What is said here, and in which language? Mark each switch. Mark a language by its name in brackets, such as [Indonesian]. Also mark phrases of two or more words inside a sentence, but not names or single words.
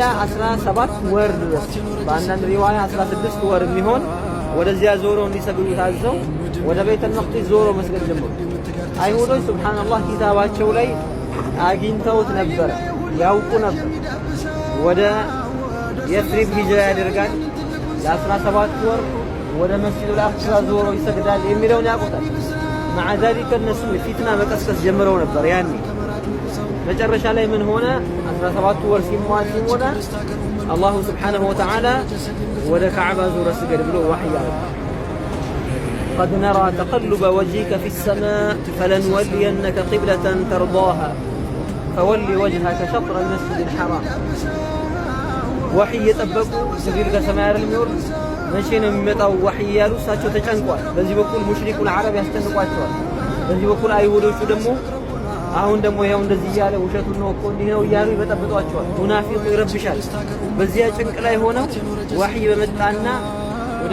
[Amharic] 17 ወር ድረስ በአንዳንድ ሪዋያ 16 ወር የሚሆን ወደዚያ ዞሮ እንዲሰግዱ ታዘው ወደ ቤተል መቅዲስ ዞሮ መስገድ ጀመሩ አይሁዶች ሱብሃንአላህ ኪታባቸው ላይ አግኝተውት ነበር ያውቁ ነበር ወደ የስሪብ ሂጅራ ያደርጋል ለ17 ወር ወደ መስጊዱል አቅሳ ዞሮ ይሰግዳል የሚለውን ያውቁታል [Arabic] مع ذلك [Amharic] እነሱ ፊትና መቀስቀስ ጀምረው ነበር ያኔ መጨረሻ ላይ ምን ሆነ 17 ወር ሲሞላ አላሁ ሱብሓነሁ ወተዓላ ወደ ካዕባ ዞረ ስገድ ብሎ ወህይ አለ [Arabic] قد نرى تقلب وجهك في السماء فلنولينك قبلة ترضاها فولي وجهك شطر المسجد الحرام وحي يطبقوا جبريل [Amharic] ከሰማይ የሚወርድ መቼ ነው የሚመጣው ወህይ ያሉ እሳቸው ተጨንቋል በዚህ በኩል ሙሽሪኩል አረብ ያስጨንቋቸዋል በዚህ በኩል አይሁዶቹ ደግሞ አሁን ደግሞ ያው እንደዚህ ያለ ውሸቱን ነው እኮ እንዲህ ነው እያሉ ይበጠብጧቸዋል ሙናፊቁ ይረብሻል በዚያ ጭንቅ ላይ ሆነው ወህይ በመጣና ወደ